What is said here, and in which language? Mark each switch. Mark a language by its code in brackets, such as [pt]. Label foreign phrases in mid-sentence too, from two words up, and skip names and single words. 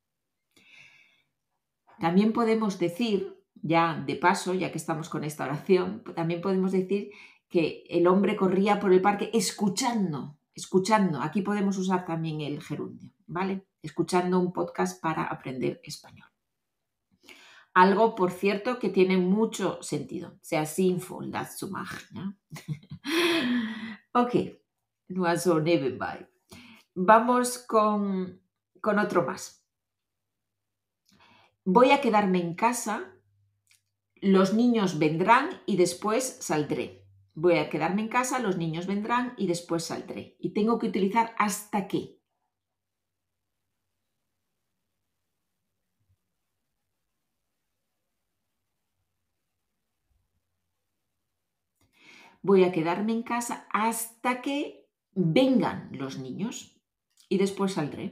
[es] También podemos decir, ya de paso, ya que estamos con esta oración, también podemos decir que el hombre corría por el parque escuchando. Aquí podemos usar también el gerundio, ¿vale? Escuchando un podcast para aprender español. Algo, por cierto, que tiene mucho sentido. [de] Sehr sinnvoll, das zu machen. ¿No? Ok, nur so nebenbei. [es] Vamos con otro más. Voy a quedarme en casa, los niños vendrán y después saldré. Voy a quedarme en casa, los niños vendrán y después saldré. Y tengo que utilizar hasta que. Voy a quedarme en casa hasta que vengan los niños y después saldré.